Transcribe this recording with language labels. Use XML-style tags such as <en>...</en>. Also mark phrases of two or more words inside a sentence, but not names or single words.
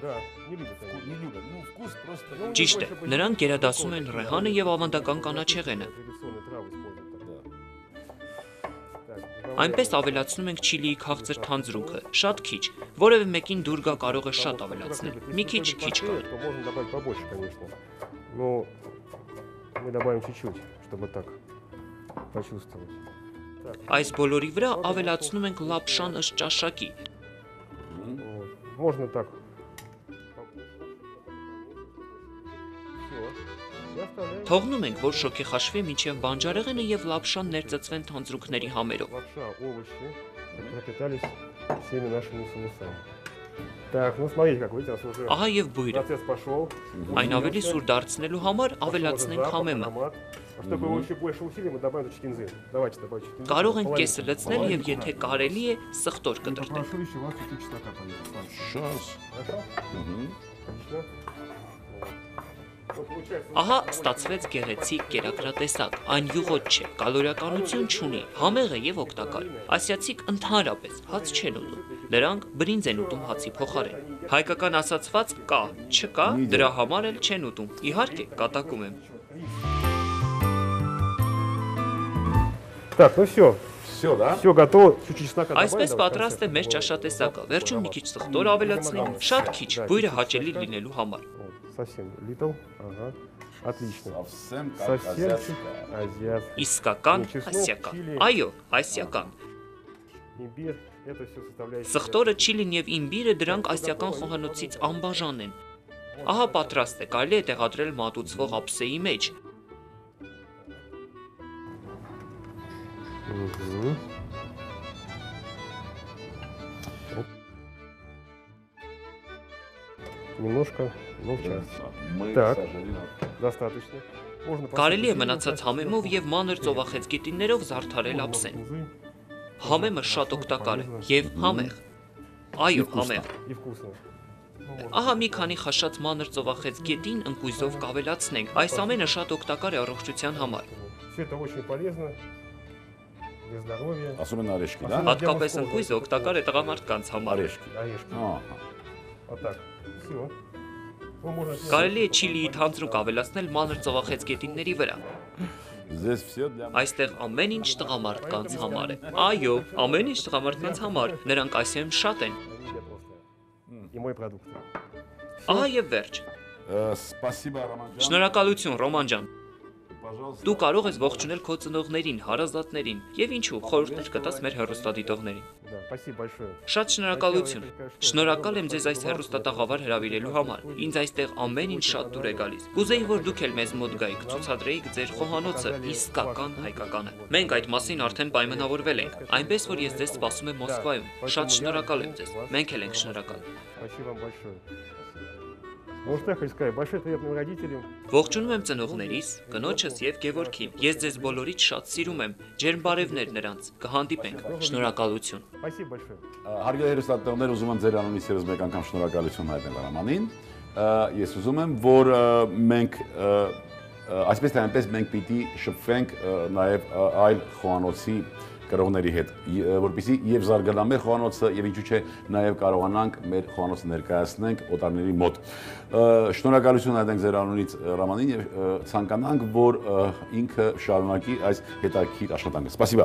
<hy>Ճիշտ է, նրանք գերադասում են ռեհանը եւ ավանդական կանաչեղենը։ Այնպես ավելացնում ենք չիլիի քաղցր թանձրուկը, շատ քիչ, որևէ մեկին դուր գա կարող է շատ ավելացնել, մի քիչ կար։</hy> <ru>Мы добавим чуть-чуть, чтобы так почувствовать.</ru> <hy>Այս բոլորի վրա ավելացնում ենք լապշան ըստ ճաշակի։</hy> <ru>Можно так.</ru> <hy>Թողնում ենք, որ շոգեխաշվի մինչև բանջարեղենը եւ լապշան ներծծվեն թանձրուկների համերով։</hy> <ru>Лапша, овощи пропитались всеми нашими соусами. Так, ну смотрите, как видите, у нас уже</ru> <hy>Ահա եւ բույրը։</hy> <ru>процесс пошел.</ru> <hy>Այն ավելի սուր դարձնելու համար ավելացնենք համեմը։</hy> <ru>Чтобы его еще больше усилить, мы добавим чуть кинзы. Давайте добавим чуть кинзы.</ru> <hy>Կարող ենք կեսը լցնել եւ եթե կարելի է սխտոր կտրտել։</hy> <ru>Прошу еще вас чуть-чуть чеснока положить. Сейчас. Хорошо? Отлично. Вот получается.</ru> <hy>Ահա ստացվեց գեղեցիկ կերակրատեսակ, այն յուղոտ չէ, կալորիականություն չունի, համեղ է եւ օգտակար։ Ասիացիք ընդհանրապես հաց չեն ուտում, նրանք բրինձ են ուտում հացի փոխարեն։ Հայկական ասացված կա, չկա, դրա համար էլ չեն ուտում։ Իհարկե, կատակում եմ։</hy> <ru>Так, ну все. Все, да? Все готово. Чуть-чуть чеснока добавим.</ru> <hy>Այսպես պատրաստ է մեր ճաշատեսակը։ Վերջում մի քիչ սխտոր ավելացնենք, շատ քիչ, բույրը հաճելի լինելու համար։</hy> <ru>Совсем little. Ага. Отлично. Совсем как Совсем азиатская. азиатский.</ru> <hy>Իսկական ասիական։ Այո, ասիական։</hy> <ru>Имбирь. Это все составляет.</ru> <hy>Սխտորը, չիլին եւ իմբիրը դրանք ասիական խոհանոցից անբաժան են։ Ահա պատրաստ է, կարելի է տեղադրել մատուցվող ափսեի մեջ։ Угу.</hy> <ru>Немножко, ну в час. Мы, Так. к сожалению, Достаточно. Можно</ru> <hy>Կարելի է մնացած համեմով եւ մանր ծովախեցգետիններով զարդարել ափսեն։ Համեմը շատ օգտակար է եւ համեղ։ Այո, համեղ։</hy> <ru>И вкусно.</ru> <hy>Ահա մի քանի խաշած մանր ծովախեցգետին ընկույզով կավելացնենք։ Այս ամենը շատ օգտակար է առողջության համար։</hy> <ru>Все это очень полезно для здоровья. особенно орешки, да?</ru> <hy>Հատկապես ընկույզը օգտակար է տղամարդկանց համար։</hy> <ru>Орешки. Орешки. Ага. Вот так. Все.</ru> <hy>Կարելի է չիլիի թանձրուկ ավելացնել մանր ծովախեցգետինների վրա։</hy> <ru>Здесь все для...</ru> <hy>Այստեղ ամեն ինչ տղամարդկանց համար է։ Այո, ամեն ինչ տղամարդկանց համար։ Նրանք Ասիայում շատ են։</hy> <ru>И мой продукт.</ru> <hy>Ահա եւ վերջ։</hy> <ru>Спасибо, Роман.</ru> <hy>Շնորհակալություն, Ռոման ջան։</hy> <ru>Пожалуйста.</ru> <hy>Դու կարող ես ողջունել քո ծնողներին, հարազատներին եւ ինչու խորհուրդներ կտաս մեր հեռուստադիտողներին։</hy> <ru>Да, спасибо большое.</ru> <hy>Շատ շնորհակալություն։ Շնորհակալ եմ ձեզ այս հեռուստատաղավար հրավիրելու համար։ Ինձ այստեղ ամեն ինչ շատ դուր է գալիս։ Կուզեի, որ դուք էլ մեզ մոտ գայիք, ցուցադրեիք ձեր խոհանոցը, իսկական հայկականը։ Մենք այդ մասին արդեն պայմանավորվել ենք, այնպես որ ես ձեզ սպասում եմ Մոսկվայում։ Շատ շնորհակալ եմ ձեզ։ Մենք էլ ենք շնորհակալ։</hy> <ru>Спасибо вам большое. Вот что я хочу сказать. Большой привет моим родителям.</ru> <hy>Ողջունում եմ ծնողներիս, կնոջս եւ Գևորգին։ Ես ձեզ բոլորից շատ սիրում եմ։ Ջերմ բարևներ նրանց։ Կհանդիպենք։ Շնորհակալություն։</hy> <ru>Спасибо большое.</ru> <hy>Հարգելի հերոստատողներ, ուզում եմ ձեր անունից եւս մեկ անգամ շնորհակալություն հայտնել Արամանին։ Ես ուզում եմ, որ մենք այսպես թե այնպես մենք պիտի շփվենք նաեւ այլ խոհանոցի կրողների հետ, որպեսզի եւ զարգանա մեր խոհանոցը եւ ինչու՞ չէ նաեւ կարողանանք մեր խոհանոցը ներկայացնենք օտարների մոտ։ Շնորհակալություն հայտնենք ձեր անունից Ռամանին եւ ցանկանանք, որ ինքը շարունակի այս հետաքրքիր աշխատանքը։ Սպասիբա։</hy>